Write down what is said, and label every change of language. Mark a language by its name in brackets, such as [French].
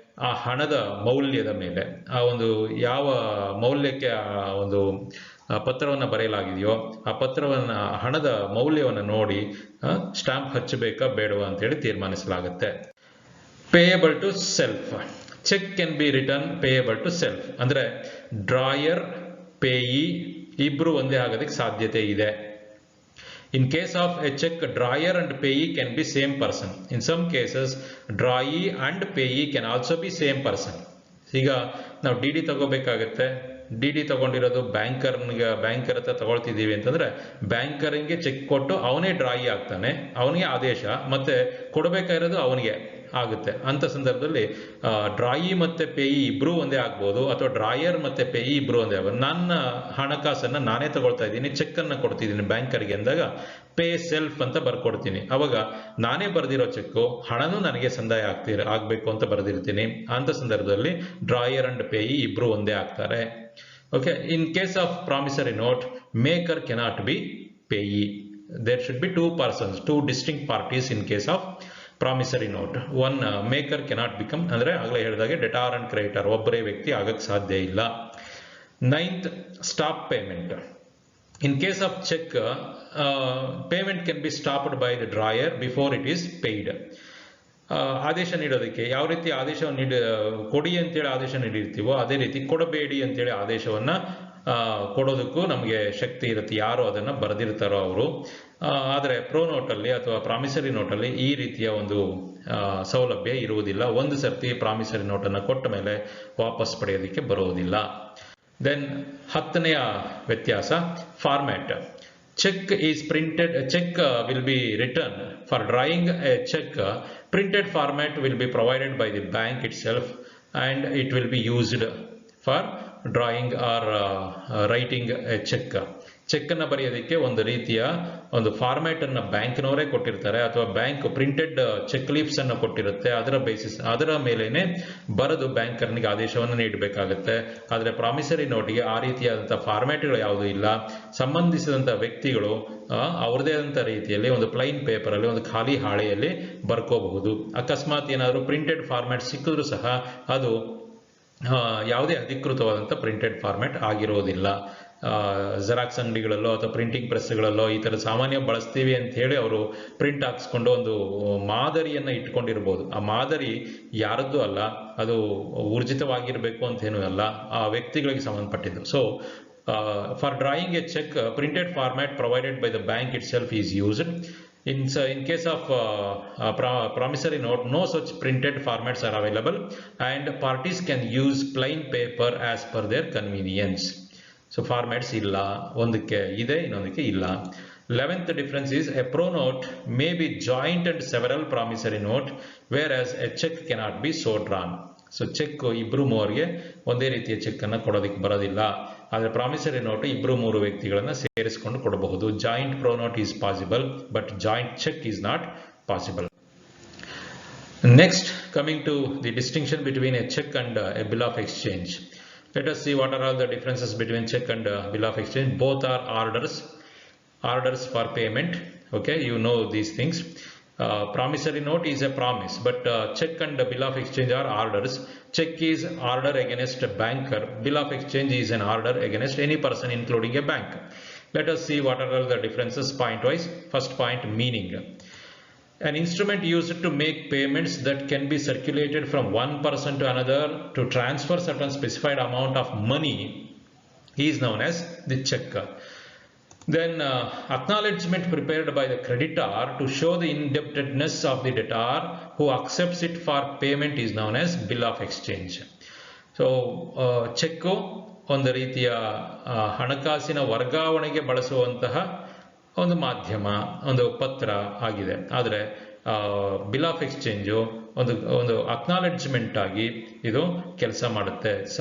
[Kannada] ಆ ಹಣದ ಮೌಲ್ಯದ ಮೇಲೆ, ಆ ಒಂದು ಯಾವ ಮೌಲ್ಯಕ್ಕೆ ಆ ಒಂದು ಪತ್ರವನ್ನು ಬರೆಯಲಾಗಿದೆಯೋ ಆ ಪತ್ರವನ್ನು, ಹಣದ ಮೌಲ್ಯವನ್ನು ನೋಡಿ ಸ್ಟ್ಯಾಂಪ್ ಹಚ್ಚಬೇಕಾ ಬೇಡವಾ ಅಂತೇಳಿ ತೀರ್ಮಾನಿಸಲಾಗುತ್ತೆ. [English] Payable to self. Cheque can be return payable to self. [Kannada] ಅಂದರೆ ಡ್ರಾಯರ್, ಪೇಯಿ ಇಬ್ರು ಒಂದೇ ಆಗೋದಕ್ಕೆ ಸಾಧ್ಯತೆ ಇದೆ. [English] In case of a check, drawer and payee can be same person. In some cases, drawee and payee can also be same person. [Kannada] ಈಗ ನಾವು D ತಗೋಬೇಕಾಗತ್ತೆ. D ತಗೊಂಡಿರೋದು banker ಹತ್ರ ತಗೊಳ್ತಿದ್ದೀವಿ ಅಂತಂದ್ರೆ ಬ್ಯಾಂಕರ್ಗೆ ಚೆಕ್ ಕೊಟ್ಟು ಅವನೇ ಡ್ರಾಯಿ ಆಗ್ತಾನೆ, ಅವನಿಗೆ ಆದೇಶ ಮತ್ತೆ ಕೊಡಬೇಕಾಗಿರೋದು ಅವನಿಗೆ ಆಗುತ್ತೆ. ಅಂತ ಸಂದರ್ಭದಲ್ಲಿ ಡ್ರಾಯಿ ಮತ್ತೆ ಪೇಯಿ ಇಬ್ರು ಒಂದೇ ಆಗ್ಬೋದು, ಅಥವಾ ಡ್ರಾಯರ್ ಮತ್ತೆ ಪೇಯಿ ಇಬ್ರು ಒಂದೇ ಆಗ್ಬೋದು. ನನ್ನ ಹಣಕಾಸನ್ನ ನಾನೇ ತಗೊಳ್ತಾ ಇದ್ದೀನಿ, ಚೆಕ್ ಅನ್ನ ಕೊಡ್ತಿದ್ದೀನಿ ಬ್ಯಾಂಕರ್ಗೆ ಅಂದಾಗ ಪೇ ಸೆಲ್ಫ್ ಅಂತ ಬರ್ಕೊಡ್ತೀನಿ. ಅವಾಗ ನಾನೇ ಬರೆದಿರೋ ಚೆಕ್ಕು ಹಣನೂ ನನಗೆ ಸಂದಾಯ ಆಗ್ಬೇಕು ಅಂತ ಬರೆದಿರ್ತೀನಿ. ಅಂತ ಸಂದರ್ಭದಲ್ಲಿ ಡ್ರಾಯರ್ ಅಂಡ್ ಪೇಯಿ ಇಬ್ರು ಒಂದೇ ಆಗ್ತಾರೆ. Okay. [English] In case of promissory note, maker cannot be payee. There should be 2 persons, 2 distinct parties in case of promissory note. One maker cannot become, [Kannada] ಅಂದ್ರೆ ಆಗಲೇ ಹೇಳಿದಾಗೆ ಡೆಟಾರ್ ಅಂಡ್ ಕ್ರೆಡಿಟರ್ ಒಬ್ಬರೇ ವ್ಯಕ್ತಿ ಆಗಕ್ಕೆ ಸಾಧ್ಯ ಇಲ್ಲ. 9th stop payment. [English] In case of check, payment can be stopped by the drawer before it is paid. [Kannada] ಆದೇಶ ನೀಡೋದಕ್ಕೆ ಯಾವ ರೀತಿ ಆದೇಶವನ್ನು ಕೊಡಿ ಅಂತೇಳಿ ಆದೇಶ ನೀಡಿರ್ತೀವೋ ಅದೇ ರೀತಿ ಕೊಡಬೇಡಿ ಅಂತೇಳಿ ಆದೇಶವನ್ನ ಕೊಡೋದಕ್ಕೂ ನಮಗೆ ಶಕ್ತಿ ಇರುತ್ತೆ, ಯಾರು ಅದನ್ನು ಬರೆದಿರ್ತಾರೋ ಅವರು. ಆದರೆ ಪ್ರೋ ನೋಟಲ್ಲಿ ಅಥವಾ ಪ್ರಾಮಿಸರಿ ನೋಟಲ್ಲಿ ಈ ರೀತಿಯ ಒಂದು ಸೌಲಭ್ಯ ಇರುವುದಿಲ್ಲ. ಒಂದು ಸರ್ತಿ ಪ್ರಾಮಿಸರಿ ನೋಟನ್ನು ಕೊಟ್ಟ ಮೇಲೆ ವಾಪಸ್ ಪಡೆಯೋದಕ್ಕೆ ಬರುವುದಿಲ್ಲ. ದೆನ್ 10ನೆಯ ವ್ಯತ್ಯಾಸ format. [English] Check is printed, a check will be written. For drawing a check, printed format will be provided by the bank itself, and it will be used for drawing or writing a check. [Kannada] Check ಅನ್ನು ಬರೆಯೋದಕ್ಕೆ ಒಂದು ರೀತಿಯ ಒಂದು format ಅನ್ನು ಬ್ಯಾಂಕ್ನವರೇ ಕೊಟ್ಟಿರ್ತಾರೆ, ಅಥವಾ bank printed check leafs ಅನ್ನು ಕೊಟ್ಟಿರುತ್ತೆ. ಅದರ ಮೇಲೇನೆ ಬರೆದು ಬ್ಯಾಂಕರ್ನಿಗೆ ಆದೇಶವನ್ನು ನೀಡಬೇಕಾಗುತ್ತೆ. ಆದರೆ ಪ್ರಾಮಿಸರಿ ನೋಟಿಗೆ ಆ ರೀತಿಯಾದಂತಹ ಫಾರ್ಮ್ಯಾಟ್ಗಳು ಯಾವುದೂ ಇಲ್ಲ. ಸಂಬಂಧಿಸಿದಂತಹ ವ್ಯಕ್ತಿಗಳು ಅವ್ರದೇ ಆದಂತಹ ರೀತಿಯಲ್ಲಿ ಒಂದು ಪ್ಲೈನ್ ಪೇಪರ್ ಅಲ್ಲಿ, ಒಂದು ಖಾಲಿ ಹಾಳೆಯಲ್ಲಿ ಬರ್ಕೋಬಹುದು. ಅಕಸ್ಮಾತ್ ಏನಾದರೂ ಪ್ರಿಂಟೆಡ್ ಫಾರ್ಮ್ಯಾಟ್ ಸಿಕ್ಕಿದ್ರೂ ಸಹ ಅದು ಯಾವುದೇ ಅಧಿಕೃತವಾದಂಥ ಪ್ರಿಂಟೆಡ್ ಫಾರ್ಮ್ಯಾಟ್ ಆಗಿರೋದಿಲ್ಲ. ಜೆರಾಕ್ಸ್ ಅಂಗಡಿಗಳಲ್ಲೋ ಅಥವಾ ಪ್ರಿಂಟಿಂಗ್ ಪ್ರೆಸ್ಗಳಲ್ಲೋ ಈ ಥರ ಸಾಮಾನ್ಯ ಬಳಸ್ತೀವಿ ಅಂತ ಹೇಳಿ ಅವರು ಪ್ರಿಂಟ್ ಹಾಕ್ಸ್ಕೊಂಡು ಒಂದು ಮಾದರಿಯನ್ನು ಇಟ್ಕೊಂಡಿರ್ಬೋದು. ಆ ಮಾದರಿ ಯಾರದ್ದು ಅಲ್ಲ, ಅದು ಊರ್ಜಿತವಾಗಿರಬೇಕು ಅಂತೇನೂ ಅಲ್ಲ, ಆ ವ್ಯಕ್ತಿಗಳಿಗೆ ಸಂಬಂಧಪಟ್ಟಿದ್ದು. [English] So for drawing a cheque, printed format provided by the bank itself is used. In case of promissory note, no such printed formats are available, and parties can use plain paper as per their convenience. So formats [Kannada] illa, ondike ide, innondike illa. [English] 11th difference is a pro note may be joint and several promissory note, whereas a check cannot be so drawn. [Kannada] So check ಇಬ್ರು ಮೂವರಿಗೆ ಒಂದೇ ರೀತಿಯ check ಅನ್ನು ಕೊಡೋದಕ್ಕೆ ಬರೋದಿಲ್ಲ. ಆದರೆ promissory note ಇಬ್ರು ಮೂರು ವ್ಯಕ್ತಿಗಳನ್ನ ಸೇರಿಸಿಕೊಂಡು ಕೊಡಬಹುದು. [English] Joint pro note is possible, but joint cheque is not possible. Next, coming to the distinction between a cheque and a bill of exchange. Let us see what are all the differences between check and bill of exchange. Both are orders for payment. Okay, you know these things. Promissory note is a promise, but check and bill of exchange are orders. Check is order against a banker. Bill of exchange is an order against any person, including a bank. Let us see what are all the differences point wise. First point, meaning. An instrument used to make payments that can be circulated from one person to another to transfer certain specified amount of money is known as the check. Then acknowledgement prepared by the creditor to show the indebtedness of the debtor who accepts it for payment is known as bill of exchange. [Kannada] So check ಒಂದು ರೀತಿಯ ಹಣಕಾಸಿನ ವರ್ಗಾವಣೆಗೆ ಬಳಸುವಂತಹ ಒಂದು ಮಾಧ್ಯಮ, ಒಂದು ಪತ್ರ ಆಗಿದೆ. ಆದರೆ ಬಿಲ್ ಆಫ್ ಎಕ್ಸ್ಚೇಂಜು ಒಂದು ಅಕ್ನಾಲೆಡ್ಜ್ಮೆಂಟ್ ಆಗಿ ಇದು ಕೆಲಸ ಮಾಡುತ್ತೆ.